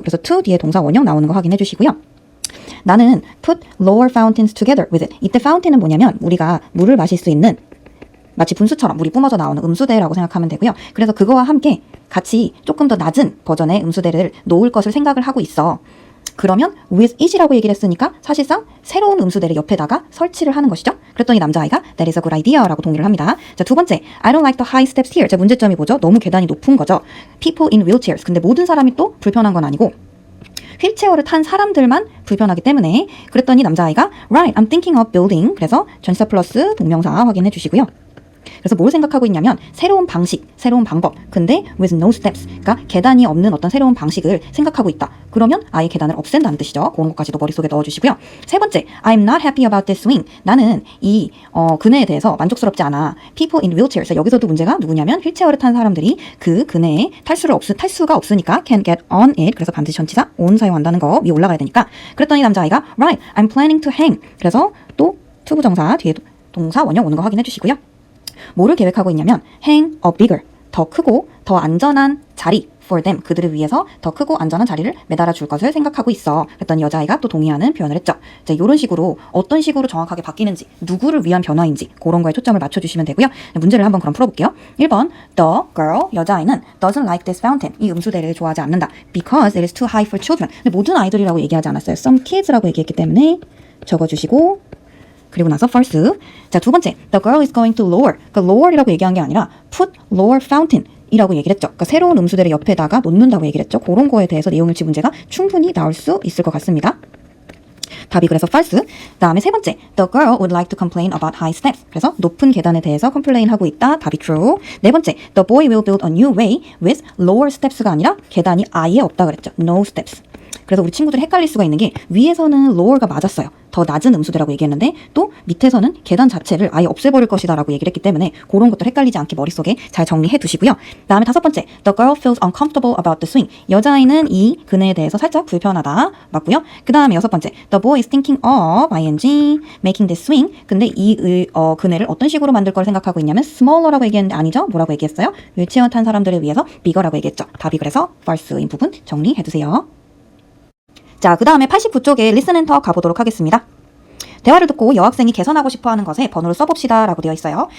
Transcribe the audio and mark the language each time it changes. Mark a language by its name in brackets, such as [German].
[Korean] 그래서 to 뒤에 동사 원형 나오는 거 확인해 주시고요. 나는 [English] put lower fountains together with it. [Korean] 이때 fountain은 뭐냐면 우리가 물을 마실 수 있는 마치 분수처럼 물이 뿜어져 나오는 음수대라고 생각하면 되고요. 그래서 그거와 함께 같이 조금 더 낮은 버전의 음수대를 놓을 것을 생각을 하고 있어. 그러면 with it이라고 얘기를 했으니까 사실상 새로운 음수대를 옆에다가 설치를 하는 것이죠. 그랬더니 남자아이가 [English] that is a good idea [Korean] 라고 동의를 합니다. 자, 두 번째, [English] I don't like the high steps here. [Korean] 자, 문제점이 뭐죠? 너무 계단이 높은 거죠. [English] People in wheelchairs. [Korean] 근데 모든 사람이 또 불편한 건 아니고 휠체어를 탄 사람들만 불편하기 때문에. 그랬더니 남자아이가 [English] right, I'm thinking of building. [Korean] 그래서 전치사 플러스 동명사 확인해 주시고요. 그래서 뭘 생각하고 있냐면 새로운 방식, 새로운 방법, 근데 [English] with no steps, [Korean] 그러니까 계단이 없는 어떤 새로운 방식을 생각하고 있다. 그러면 아예 계단을 없앤다는 뜻이죠. 그런 것까지도 머릿속에 넣어주시고요. 세 번째, [English] I'm not happy about this swing. [Korean] 나는 이 그네에 대해서 만족스럽지 않아. [English] People in wheelchairs. [Korean] 여기서도 문제가 누구냐면 휠체어를 탄 사람들이 그 그네에 탈수가 없으니까 [English] can get on it. [Korean] 그래서 반드시 전치사 on 사용한다는 거, 위에 올라가야 되니까. 그랬더니 남자아이가 [English] right, I'm planning to hang. [Korean] 그래서 또 투부정사 뒤에 동사 원형 오는 거 확인해 주시고요. 뭐를 계획하고 있냐면 [English] hang a bigger, [Korean] 더 크고 더 안전한 자리, [English] for them. [Korean] 그들을 위해서 더 크고 안전한 자리를 매달아 줄 것을 생각하고 있어. 그랬더니 여자아이가 또 동의하는 표현을 했죠. 자, 이런 식으로 어떤 식으로 정확하게 바뀌는지, 누구를 위한 변화인지 그런 거에 초점을 맞춰주시면 되고요. 문제를 한번 그럼 풀어볼게요. [English] 1번, the girl, [Korean] 여자아이는 [English] doesn't like this fountain. [Korean] 이 음수대를 좋아하지 않는다. [English] Because it is too high for children. [Korean] 근데 모든 아이들이라고 얘기하지 않았어요. Some kids라고 얘기했기 때문에 적어주시고, 그리고 나서 false. 자, 두 번째, [English] the girl is going to lower. [Korean] 그러니까 lower이라고 얘기한 게 아니라 [English] put lower fountain [Korean] 이라고 얘기를 했죠. 그러니까 새로운 음수대를 옆에다가 놓는다고 얘기를 했죠. 그런 거에 대해서 내용일치 문제가 충분히 나올 수 있을 것 같습니다. 답이 그래서 false. 다음에 세 번째, [English] the girl would like to complain about high steps. [Korean] 그래서 높은 계단에 대해서 complain 하고 있다. 답이 true. 네 번째, [English] the boy will build a new way with lower steps가 [Korean] 아니라 계단이 아예 없다 그랬죠. [English] No steps. [Korean] 그래서 우리 친구들이 헷갈릴 수가 있는 게 위에서는 lower가 맞았어요. 더 낮은 음수대라고 얘기했는데 또 밑에서는 계단 자체를 아예 없애버릴 것이다 라고 얘기를 했기 때문에 그런 것도 헷갈리지 않게 머릿속에 잘 정리해 두시고요. 다음에 다섯 번째, [English] the girl feels uncomfortable about the swing. [Korean] 여자아이는 이 그네에 대해서 살짝 불편하다. 맞고요. 그 다음에 여섯 번째, [English] the boy is thinking of ing making this swing. [Korean] 근데 이 그네를 어떤 식으로 만들 걸 생각하고 있냐면 smaller라고 얘기했는데 아니죠. 뭐라고 얘기했어요? 휠체어 탄 사람들을 위해서 bigger라고 얘기했죠. 답이 그래서 false인 부분 정리해 두세요. 자, 그 다음에 89쪽에 listen and talk 가보도록 하겠습니다. 대화를 듣고 여학생이 개선하고 싶어하는 것에 번호를 써봅시다 라고 되어 있어요.